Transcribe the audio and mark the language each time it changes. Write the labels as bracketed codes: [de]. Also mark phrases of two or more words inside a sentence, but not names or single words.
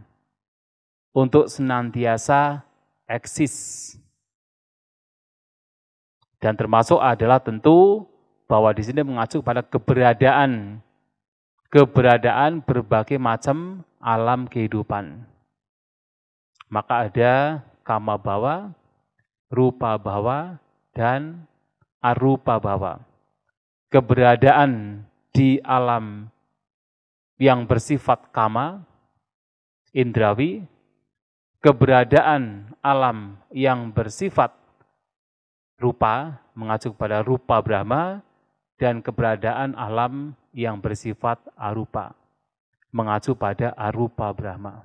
[id] Untuk senantiasa eksis. Dan termasuk adalah tentu bahwa di sini mengacu pada keberadaan. Keberadaan berbagai macam alam kehidupan. Maka ada [pi] kama bhava, rupa bhava, dan arupa bhava. [id] Keberadaan di alam yang bersifat kama, indrawi, keberadaan alam yang bersifat rupa, mengacu pada rupa Brahma, dan keberadaan alam yang bersifat arupa, mengacu pada arupa Brahma.